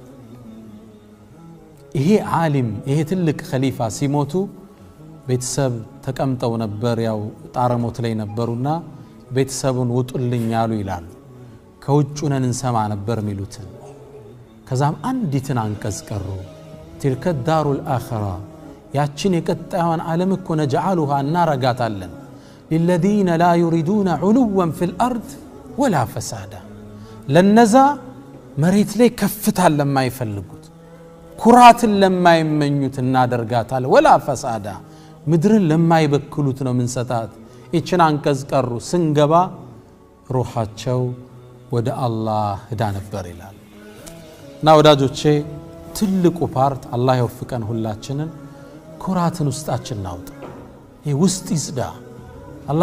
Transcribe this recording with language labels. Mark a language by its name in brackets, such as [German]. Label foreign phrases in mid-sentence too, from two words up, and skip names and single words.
[Amharic] ይሄ ዓሊም ይሄ ትልቅ ኸሊፋ ሲሞቱ ቤተሰብ ተቀምጠው ነበር ያው ጣረሞት ላይ ነበሩና ቤተሰቡን ውጡልኝ ያሉ ይላሉ ከውጭ ነን እንሰማ ነበር ሚሉት ከዛም አንዲትን አንቀጽ ቀሩ [Arabic] تلك الدار الآخرة [Amharic] ያችን የቀጣዩን ዓለም እኮ ነجعلها እናረጋታለን [Arabic] للذين لا يريدون علوا في الأرض ولا فسادا [Amharic] ለነዛ መሬት ላይ ከፍታን ለማይፈልጉት ኩራትን ለማይመኙት እናደርጋታለን ولا فسادا ምድርን ለማይበክሉት ነው ምንሰጣት እቺን አንቀጽ ቀሩ ስንገባ ሩሃቸው ወደ አላህ ሄዳ ነበር ይላል እና ወዳጆቼ ትልቁ ፓርት አላህ ይወፍቀን ሁላችንን ኩራትን ውስጣችን ናውጥ ይሄ ውስጥ ይስዳ አላህ